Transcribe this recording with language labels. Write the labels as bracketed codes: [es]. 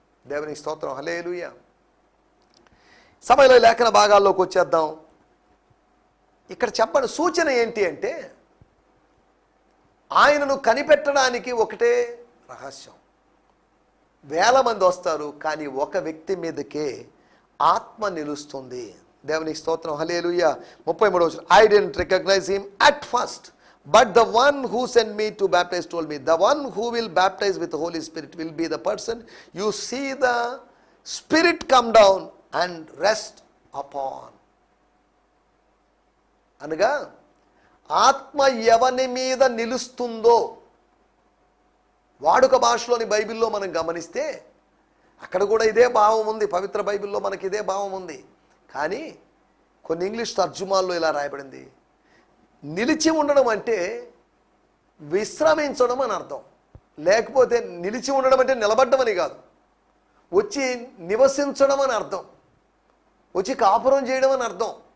[te] దేవునికి స్తోత్రం, హల్లెలూయా. సమయంలో లేఖన భాగాల్లోకి వచ్చేద్దాం. ఇక్కడ చెప్పండి, సూచన ఏంటి అంటే, ఆయనను కనిపెట్టడానికి ఒకటే రహస్యం. వేల మంది వస్తారు, కానీ ఒక వ్యక్తి మీదకే ఆత్మ నిలుస్తుంది. దేవునికి స్తోత్రం, హల్లెలూయా. 33వ వచనం, [en] I didn't recognize him at first, but the one who sent me to baptize told me, the one who will baptize with the Holy Spirit will be the person you see the Spirit come down and rest upon. [te] అనగా ఆత్మ ఎవని మీద నిలుస్తుందో, వాడుక భాషలోని బైబిల్లో మనం గమనిస్తే అక్కడ కూడా ఇదే భావం ఉంది, పవిత్ర బైబిల్లో మనకి ఇదే భావం ఉంది. కానీ కొన్ని ఇంగ్లీష్ తర్జుమాల్లో ఇలా రాయబడింది, నిలిచి ఉండడం అంటే విశ్రమించడం అని అర్థం, లేకపోతే నిలిచి ఉండడం అంటే నిలబడ్డం అని కాదు, వచ్చి నివసించడం అని అర్థం, వచ్చి కాపురం చేయడం అని అర్థం.